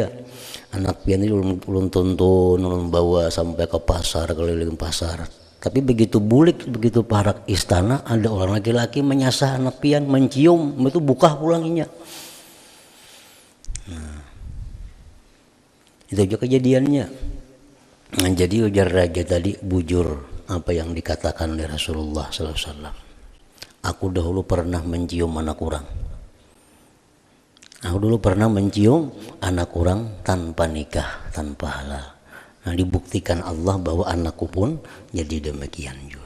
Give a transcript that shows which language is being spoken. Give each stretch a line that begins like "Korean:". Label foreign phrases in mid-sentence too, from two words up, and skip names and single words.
Banjar: Anak pian ini ulun tuntun, ulun bawa sampai ke pasar, keliling pasar. Tapi begitu bulik, begitu parak istana, ada orang laki-laki menyasar anak pian, mencium, itu buka pulanginya.
Indonesian: Nah, itu aja kejadiannya.
Banjar: Nah, jadi ujar raja tadi bujur apa yang dikatakan oleh Rasulullah SAW.
Indonesian: Aku dahulu pernah mencium anak orang. Aku dulu pernah mencium anak orang tanpa nikah, tanpa halal. Nah, dibuktikan Allah bahwa anakku pun jadi demikian juga.